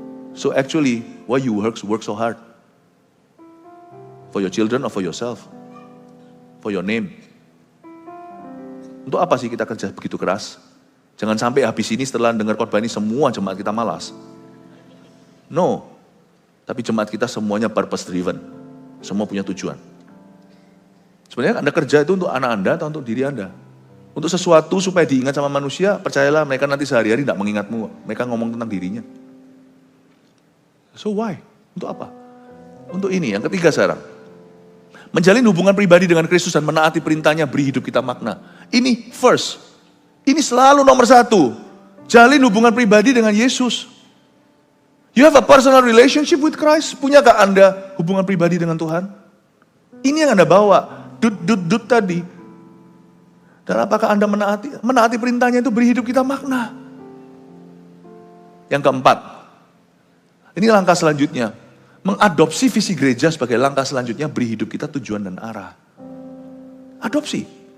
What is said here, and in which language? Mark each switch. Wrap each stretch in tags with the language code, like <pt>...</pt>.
<en>So actually, why you work so hard? For your children or for yourself? For your name.</en> <id>Untuk apa sih kita kerja begitu keras? Jangan sampai habis ini setelah dengar khotbah ini semua jemaat kita malas. No. Tapi jemaat kita semuanya purpose driven. Semua punya tujuan. Sebenarnya Anda kerja itu untuk anak Anda atau untuk diri Anda? Untuk sesuatu supaya diingat sama manusia, percayalah mereka nanti sehari-hari tidak mengingatmu. Mereka ngomong tentang dirinya.</id> <en>So why?</en> <id>Untuk apa? Untuk ini, yang ketiga sekarang. Menjalin hubungan pribadi dengan Kristus dan menaati perintahnya beri hidup kita makna. Ini first. Ini selalu nomor satu. Jalin hubungan pribadi dengan Yesus.</id> <en>You have a personal relationship with Christ?</en> <id>Punyakah Anda hubungan pribadi dengan Tuhan? Ini yang Anda bawa. Dut tadi. Dan apakah Anda menaati perintahnya itu beri hidup kita makna? Yang keempat. Ini langkah selanjutnya. Mengadopsi visi gereja sebagai langkah selanjutnya beri hidup kita tujuan dan arah. Adopsi.</id>